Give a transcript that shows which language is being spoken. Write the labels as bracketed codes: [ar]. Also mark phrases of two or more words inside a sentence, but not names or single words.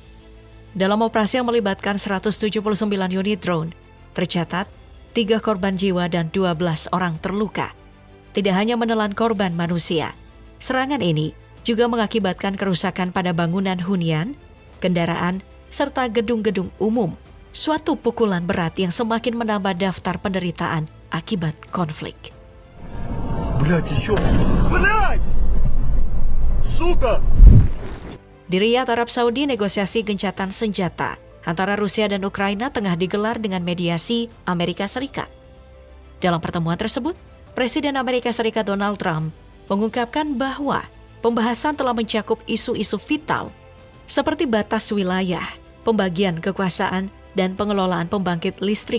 [id] Dalam operasi yang melibatkan 179 unit drone, tercatat 3 korban jiwa dan 12 orang terluka. Tidak hanya menelan korban manusia, serangan ini juga mengakibatkan kerusakan pada bangunan hunian, kendaraan, serta gedung-gedung umum. Suatu pukulan berat yang semakin menambah daftar penderitaan akibat konflik. [ru] Блядь, еще! Блядь! Сука! [id] Di Riyadh, Arab Saudi, negosiasi gencatan senjata antara Rusia dan Ukraina tengah digelar dengan mediasi Amerika Serikat. Dalam pertemuan tersebut, Presiden Amerika Serikat Donald Trump mengungkapkan bahwa pembahasan telah mencakup isu-isu vital seperti batas wilayah, pembagian kekuasaan, dan pengelolaan pembangkit listrik.